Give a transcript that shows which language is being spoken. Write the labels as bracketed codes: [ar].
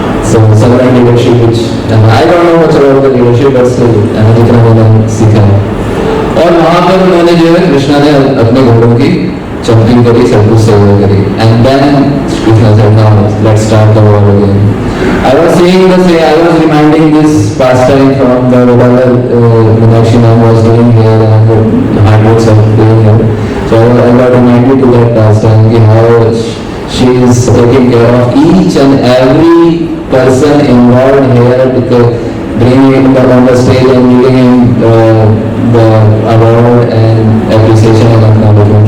[en] So servant leadership, which I don't know much about the leadership, but still [hi] जितना मैंने सीखा है। और वहाँ पर उन्होंने जो है कृष्णा ने अपने घोड़ों की चंपिंग करी, सब कुछ सेवा करी, and then Krishna [en] said, now let's start the war again. I was seeing the same, I was reminding this pastime from the whatever Meenakshi ma'am was doing here and the hard works of doing here. So I got reminded to that pastime, how she is taking care of each and every person involved here, because bringing him on the stage and giving him the award and appreciation and acknowledgement.